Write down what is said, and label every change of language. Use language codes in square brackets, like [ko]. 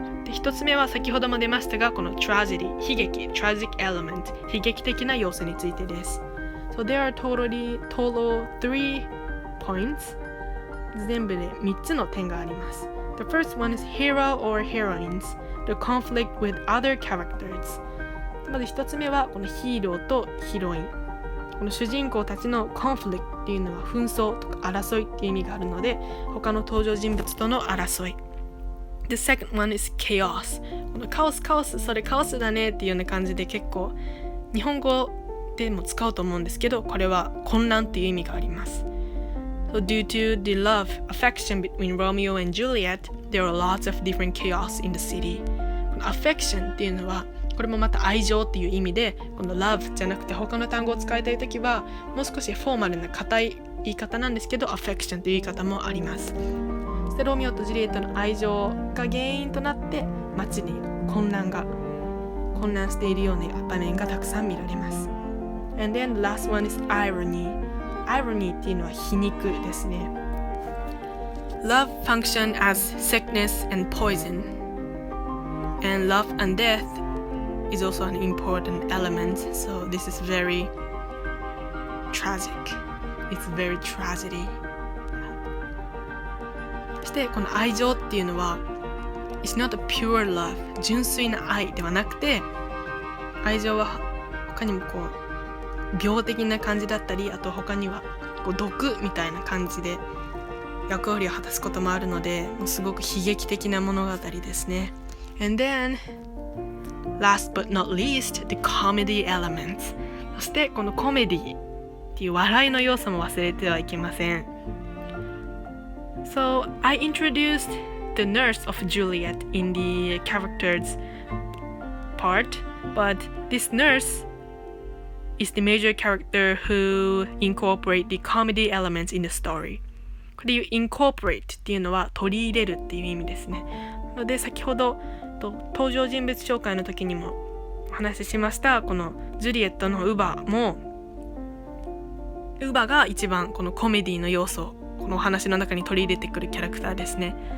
[ja] 一つ目は先ほども出ましたが、この tragedy 悲劇 tragic element 悲劇的な要素についてです。 [en] So there are total 3 points。 [ja] 全部で3つの点があります。 [en] The first one is hero or heroines the conflict with other characters。 [ja] まず一つ目はこのヒーローとヒロイン、この主人公たちの conflict っていうのは紛争とか争いっていう意味があるので、他の登場人物との争い。 [en] The second one is chaos。 [ja] このカオス、それカオスだねっていうような感じで結構日本語でも使うと思うんですけど、これは混乱っていう意味があります。 [en] So due to the affection between Romeo and Juliet, there are lots of different chaos in the city。 [ja] この affection っていうのはこれもまた愛情っていう意味で、この love じゃなくて他の単語を使いたいときはもう少しフォーマルな硬い言い方なんですけど、 affection という言い方もあります。そしてロミオとジュリエットの愛情が原因となって街に混乱しているような場面がたくさん見られます。 [en] And then the last one is irony。 [ja] っていうのは皮肉ですね。 [en] Love function as sickness and poison and love and death is also an important element. So this is very tragic. It's very tragedy。 [ja] そしてこの愛情っていうのは [en] It's not a pure love。 [ja] 純粋な愛ではなくて、愛情は他にも病的な感じだったり、あと他には毒みたいな感じで役割を果たすこともあるので、もうすごく悲劇的な物語ですね。 [en] And then last but not least, the comedy elements。 [ja] そしてこのコメディっていう笑いの要素も忘れてはいけません。 [en] So I introduced the nurse of Juliet in the characters part, but this nurse is the major character who incorporate the comedy elements in the story。 [ja] これいう incorporate っていうのは取り入れるっていう意味ですね。なので先ほど登場人物紹介の時にもお話ししました、このジュリエットのウバが一番このコメディの要素をこのお話の中に取り入れてくるキャラクターですね。